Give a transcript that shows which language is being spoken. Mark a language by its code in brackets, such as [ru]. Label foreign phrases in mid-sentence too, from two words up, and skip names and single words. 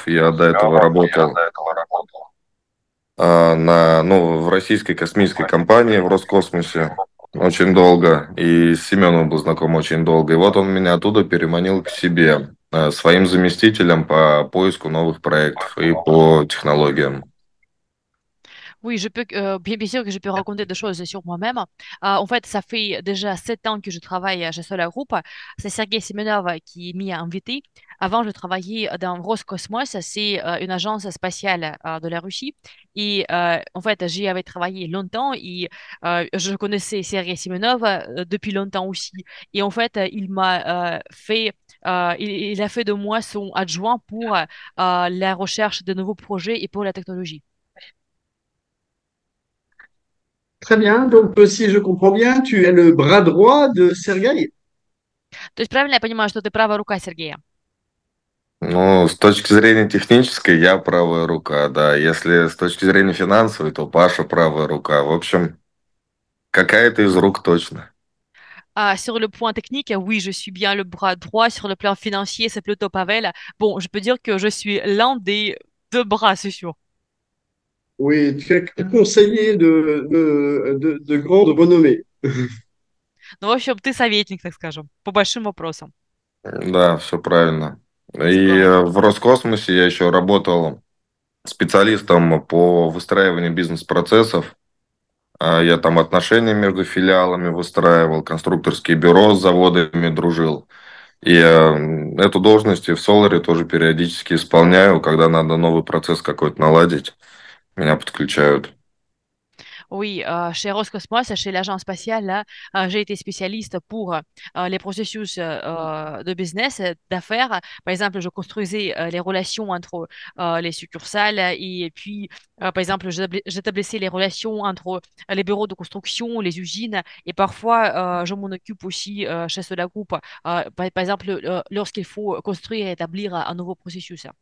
[ru] Я до этого работал в российской космической компании в Роскосмосе очень долго. И с Семеновым был знаком очень долго. И вот он меня оттуда переманил к себе своим заместителем по поиску новых проектов и по технологиям. [fr] Oui, bien sûr que je peux raconter des choses sur moi-même. En fait, ça fait déjà 7 ans que je travaille chez Solar Group. C'est Sergei Semenov qui m'a invité. Avant, je travaillais dans Roscosmos, c'est une agence spatiale de la Russie. Et en fait, j'y avais travaillé longtemps et je connaissais Sergei Semenov depuis longtemps aussi. Et en fait, il a fait de moi son adjoint pour la recherche de nouveaux projets et pour la technologie. Très bien. Donc, si je comprends bien, tu es le bras droit de Sergueï. [ru] То есть правильно я понимаю, что ты правая рука Сергея? Ну, с точки зрения технической, я правая рука, да. Если с точки зрения финансовой, то Паша правая рука. В общем, какая-то из рук точно. [fr] Sur le point technique, oui, je suis bien le bras droit. Sur le plan financier, c'est plutôt Pavel. Bon, je peux dire que je suis l'un des deux bras, c'est sûr. Oui, tu es conseiller de grande renommée. [ru] Ну, в общем, ты советник, так скажем, по большим вопросам. Да, все правильно. И Здорово. в Роскосмосе я еще работал специалистом по выстраиванию бизнес-процессов. Я там отношения между филиалами выстраивал, конструкторские бюро с заводами дружил. И эту должность и в Соларе тоже периодически исполняю, когда надо новый процесс какой-то наладить. Меня подключают. [fr] Oui, chez Roscosmos, chez l'agence spatiale, là, j'ai été spécialiste pour les processus de business, d'affaires. Par exemple, je construisais les relations entre les succursales et puis, par exemple, j'établissais les relations entre les bureaux de construction, les usines et parfois, je m'en occupe aussi chez Soda Group, par exemple, lorsqu'il faut construire et établir un nouveau processus.